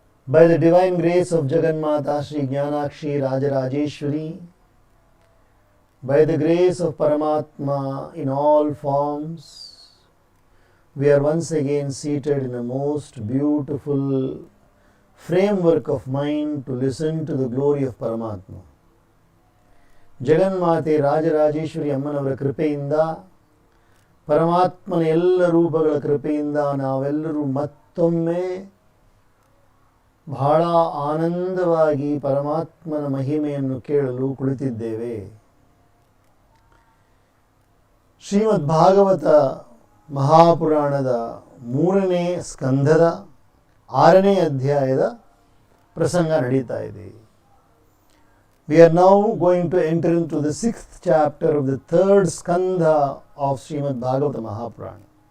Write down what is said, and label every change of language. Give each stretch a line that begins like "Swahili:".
English: By the divine grace of Jagannmata Sri Jnanakshi Rajarajeshwari, by the grace of Paramatma in all forms, we are once again seated in a most beautiful framework of mind to listen to the glory of Paramatma.
Kannada: Jagannmate Rajarajeshwari Ammanavara ಕೃಪೆಯಿಂದ ಪರಮಾತ್ಮನ ಎಲ್ಲ ರೂಪಗಳ ಕೃಪೆಯಿಂದ ನಾವೆಲ್ಲರೂ ಮತ್ತೊಮ್ಮೆ ಬಹಳ ಆನಂದವಾಗಿ ಪರಮಾತ್ಮನ ಮಹಿಮೆಯನ್ನು ಕೇಳಲು ಕುಳಿತಿದ್ದೇವೆ. ಶ್ರೀಮದ್ ಭಾಗವತ ಮಹಾಪುರಾಣದ 3ನೇ ಸ್ಕಂಧದ 6ನೇ ಅಧ್ಯಾಯದ ಪ್ರಸಂಗ ನಡೀತಾ ಇದೆ.
English: We are now going to enter into the 6th chapter of the 3rd skandha of Srimad Bhagavata Mahapurana.